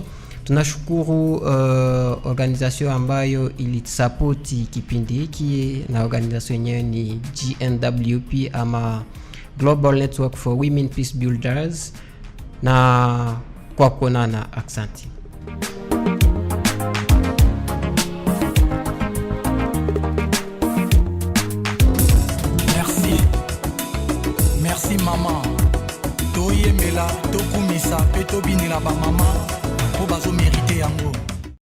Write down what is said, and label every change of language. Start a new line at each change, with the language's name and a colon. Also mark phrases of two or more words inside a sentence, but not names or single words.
Swahili: Tunashukuru organisation ambayo ilisapoti kipindi hiki, na organisation yenyewe ni GNWP ama Global Network for Women Peace Builders, na kwa kuonana. Aksanti.
French: Merci maman.
Lingala: Toyemela, tokumisa, pe tobinela ba maman. Po bazo mériter yango.